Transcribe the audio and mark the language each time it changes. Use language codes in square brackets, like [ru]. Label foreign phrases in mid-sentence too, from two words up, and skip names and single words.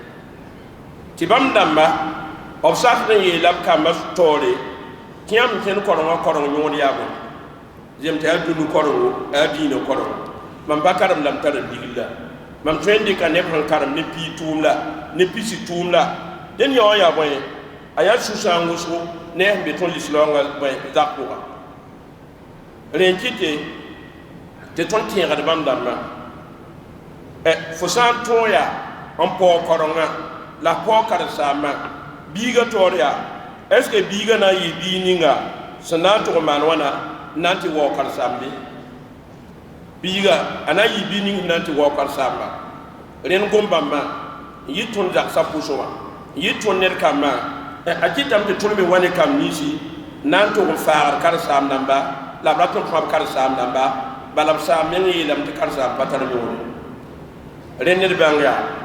[mos] tɩ bãmb dãmba b sakd n yeela b kambã taoore tɩ yãmb kẽnd korengã koreng yõod yaa bõe zem tɩ yaa dũni korengo a yaa dĩinã korengo mam pa karem la m tara ligl la mam tõe n dɩka neb sẽn karem ne pii tʋʋm la ne pisi tʋʋm la dẽn yao n yaa bõe a yaa sũ-sãn wʋsgo ne sẽn be tõnd lislaoongã bõe zak pʋga rẽn kɩte tɩ tõnd tẽegd bãmb dãmbã fo sã n tõog yaa n paoog korengã la paoog karen-saambã biiga taoor yaa [fr] est ce que [mos] biiga na n yɩ bii ninga sẽn na n tʋg n maan wãna na n tɩ wao karen-saambe biiga a na n yɩ bii ning sẽn na n tɩ wao karen-saamba rẽnd gom-bãmbã n yɩ tõnd zagsã pʋsẽ wã n yɩ tõnd ned kambã a kɩtame tɩ tõnd me wa ne kam ninsi na n tʋg n faagd karen-saam dãmba la b rat n kõab karen-saam dãmba bala b saam meng yeelame tɩ karen-saam pa tar yõore rẽnd ned bãng yaa